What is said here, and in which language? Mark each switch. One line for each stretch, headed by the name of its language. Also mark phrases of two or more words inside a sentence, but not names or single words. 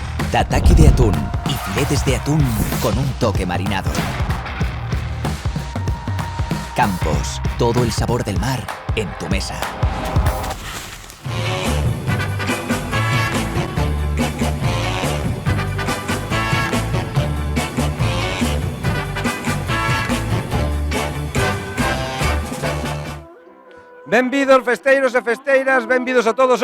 Spanish: tataki de atún y filetes de atún con un toque marinado. Campos, todo el sabor del mar en tu mesa.
Galician: Benvidos festeiros e festeiras, benvidos a todos.